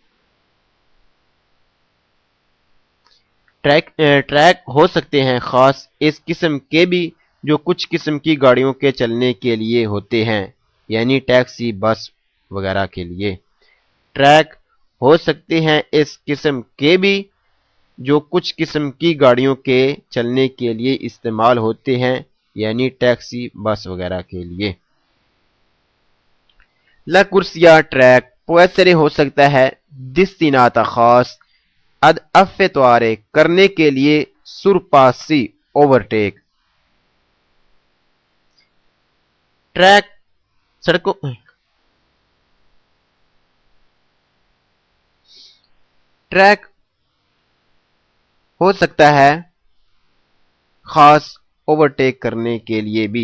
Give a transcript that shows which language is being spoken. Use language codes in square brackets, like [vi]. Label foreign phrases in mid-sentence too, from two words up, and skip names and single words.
[ur] ٹریک ہو سکتے ہیں خاص اس قسم کے بھی جو کچھ قسم کی گاڑیوں کے چلنے کے لیے ہوتے ہیں، یعنی ٹیکسی، بس وغیرہ کے لیے۔ ٹریک ہو سکتے ہیں اس قسم کے بھی جو کچھ قسم کی گاڑیوں کے چلنے کے لیے استعمال ہوتے ہیں، یعنی ٹیکسی، بس وغیرہ کے لیے۔ [it] La corsia track può essere [ur] ہو سکتا ہے [it] destinata خاص ad effettuare [ur] کرنے کے لیے [it] surpassi overtake۔ [ur] ٹریک سڑکوں ٹریک ہو سکتا ہے خاص اوورٹیک کرنے کے لیے بھی۔